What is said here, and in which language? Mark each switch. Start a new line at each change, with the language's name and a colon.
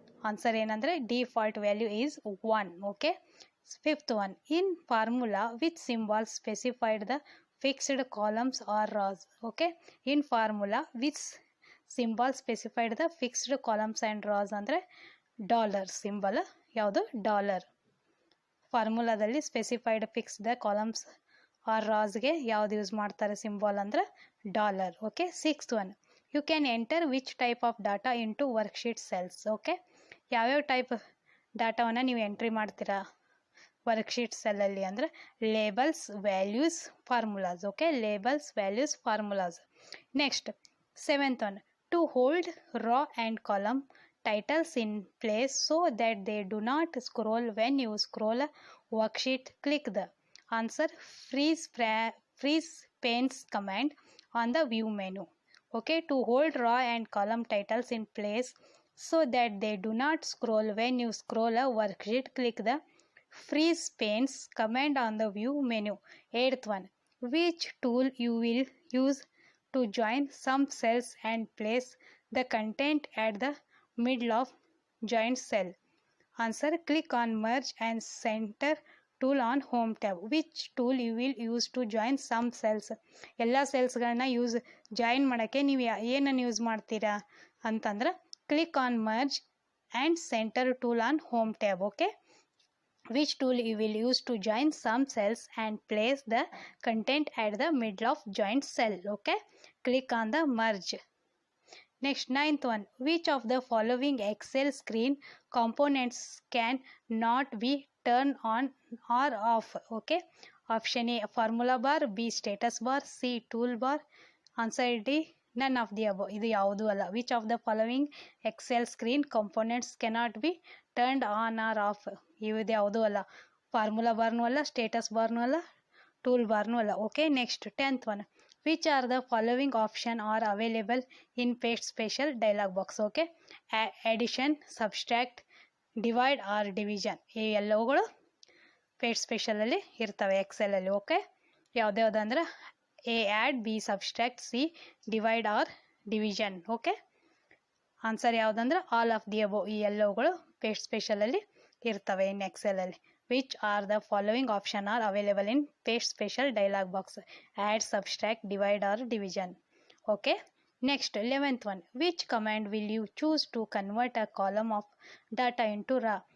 English: Answer ಏನಂದ್ರೆ, default value is 1. Okay. Fifth one, in formula which symbol specified the fixed columns or rows? Okay, in formula which symbol specified the fixed columns and rows ಅಂದರೆ dollar symbol.
Kannada: ಯಾವುದು? Dollar. ಫಾರ್ಮುಲಾದಲ್ಲಿ
English: specified fix the columns or ರಾಸ್ಗೆ
Kannada: ಯಾವ್ದು use ಮಾಡ್ತಾರೆ symbol ಅಂದರೆ dollar. Okay.
English: Sixth one, you can enter which type of data into worksheet cells?
Kannada: Okay, ಯಾವ್ಯಾವ type ಡಾಟಾವನ್ನು ನೀವು entry ಮಾಡ್ತೀರಾ worksheet ಸೆಲ್ಲಲ್ಲಿ ಅಂದರೆ?
English: Labels, values, formulas. Okay, labels, values, formulas. Next, seventh one, to hold raw and column titles in place so that they do not scroll when you scroll a worksheet, click the answer freeze panes command on the view menu. Okay, to hold raw and column titles in place so that they do not scroll when you scroll a worksheet, click the freeze panes command on the view menu. Eighth one, which tool you will use to join some cells and place the content at the middle of joint cell? Answer, click on merge and center tool on home tab. Which tool you will use to join some cells?
Kannada: ಎಲ್ಲ ಸೆಲ್ಸ್ಗಳನ್ನ join ಮಾಡೋಕ್ಕೆ ನೀವು ಏನನ್ನು use ಮಾಡ್ತೀರಾ ಅಂತಂದ್ರೆ
English: Click on merge and center tool on home tab. Okay, which tool you will use to join some cells and place the content at the middle of joint cell? Okay, click on the merge. Next, ninth one, which of the following Excel screen components can not be turned on or off? Okay, option A, formula bar. B, status bar. C, toolbar. Answer D, none of the above.
Kannada: ಇದು ಯಾವುದು ಅಲ್ಲ.
English: Which of the following Excel screen components cannot be turned on or off?
Kannada: ಇದು ಯಾವುದು ಅಲ್ಲ. Formula ಬಾರ್ನೂ ಅಲ್ಲ, status ಬಾರ್ನೂ ಅಲ್ಲ, tool ಬಾರ್ನೂ ಅಲ್ಲ.
English: Okay. Next, 10th one, which are the following option are available in paste special dialog box? Okay, addition, subtract, divide or division.
Kannada: ಈ ಎಲ್ಲವುಗಳು paste ಸ್ಪೆಷಲಲ್ಲಿ ಇರ್ತವೆ ಎಕ್ಸೆಲಲ್ಲಿ. Okay, ಯಾವ್ದ್ಯಾವ್ದು ಅಂದ್ರೆ A, add. B, subtract.
English: C, divide or division. Okay, answer ಯಾವುದಂದ್ರೆ all of the above.
Kannada: ಈ ಎಲ್ಲವುಗಳು paste ಸ್ಪೆಷಲಲ್ಲಿ ಇರ್ತವೆ ಇನ್ ಎಕ್ಸೆಲಲ್ಲಿ.
English: Which are the following option are available in paste special dialog box? Add, subtract, divide or division. Okay. Next, 11th one, which command will you choose to convert a column of data into raw?